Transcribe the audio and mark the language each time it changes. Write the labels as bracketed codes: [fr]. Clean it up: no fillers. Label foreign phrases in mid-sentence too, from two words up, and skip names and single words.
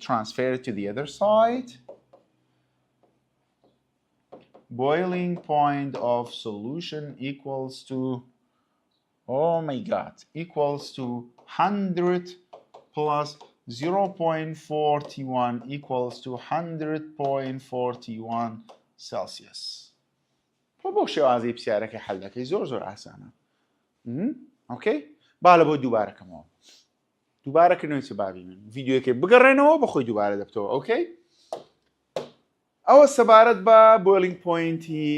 [en] Transfer it to the other side. Boiling point of solution equals to, oh my God, equals to 100 plus 0.41 equals to 100.41 Celsius. [ckb] بۆ شێوازی پرسیارەکە حەل دەکەی زۆر ئاسانە. ئۆکەی؟ با لە بۆ دووبارەکەمەوە. دووبارەکردنەوەی چ بابی من. ڤیدیۆیەکەی بگەڕێنەوە بەخۆی دووبارە دەبتەوە. ئۆکەی؟ ئەوە سەبارەت بە [en] boiling point.